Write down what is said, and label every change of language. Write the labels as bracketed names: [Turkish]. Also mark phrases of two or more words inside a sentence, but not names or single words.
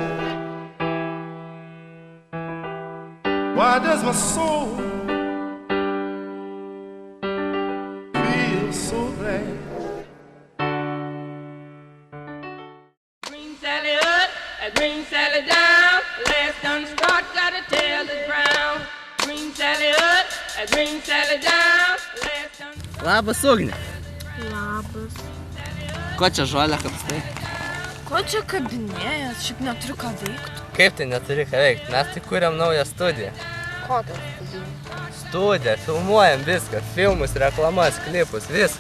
[English] Why does my soul feel so glad? Green Sally up, Green Sally down. Last done start, gotta tell the ground. Green Sally up, Green Sally down. Last done. [Lithuanian] Labas, Ugnė. Labas. Ko čia žolę kapstai? Ko čia kabinėjas? Šiaip neturiu ką veikti. Kaip tai neturi ką veikti? Mes tai kuriam naują studiją. Kokią studiją? Studiją, filmuojam viską. Filmus, reklamas, klipus, viską.